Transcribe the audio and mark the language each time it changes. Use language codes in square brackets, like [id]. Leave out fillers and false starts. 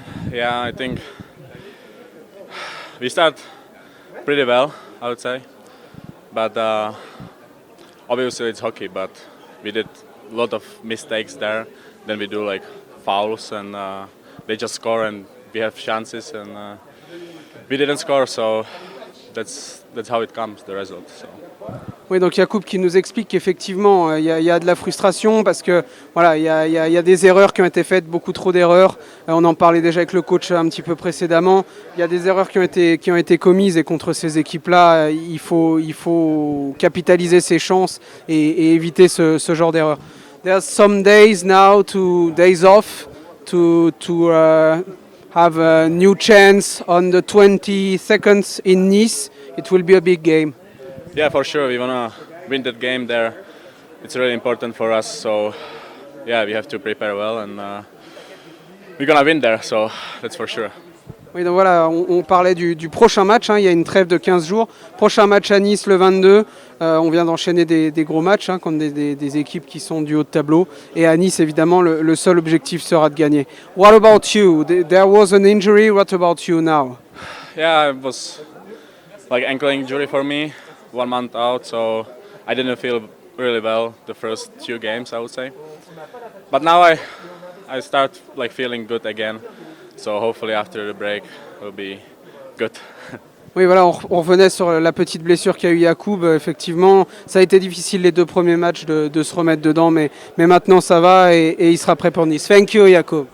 [en] Yeah, I think we start pretty well, I would say, but obviously it's hockey, but we did a lot of mistakes there. Then we do like fouls and they just score and we have chances and we didn't score, so that's how it comes, the result. So. [fr] Oui, donc Jakub qui nous explique qu'effectivement il y a de la frustration parce que voilà, il y a des erreurs qui ont été faites, beaucoup trop d'erreurs. On en parlait déjà avec le coach un petit peu précédemment. Il y a des erreurs qui ont été commises et contre ces équipes-là, il faut capitaliser ses chances et éviter ce genre d'erreurs. [en] There's some days now, days off, to have a new chance on the 22nd in Nice. It will be a big game. Yeah, for sure. We wanna win that game there. It's really important for us. So yeah, we have to prepare well, and we're gonna win there. So that's for sure. [fr] Oui, donc voilà, on parlait du prochain match, hein, il y a une trêve de 15 jours. Prochain match à Nice le 22, on vient d'enchaîner des gros matchs hein, contre des équipes qui sont du haut de tableau. Et à Nice, évidemment, le seul objectif sera de gagner. [en] What about you? There was an injury, what about you now? Yeah, it was like ankle injury for me, 1 month out. So I didn't feel really well the first 2 games, I would say. But now I start like feeling good again. So hopefully after the break will be good. [fr] Oui, voilà, on revenait sur la petite blessure qu'a eu Yacoub. Effectivement, ça a été difficile les 2 premiers matchs de se remettre dedans, mais maintenant ça va et il sera prêt pour Nice. [en] Thank you, [fr] Yacoub.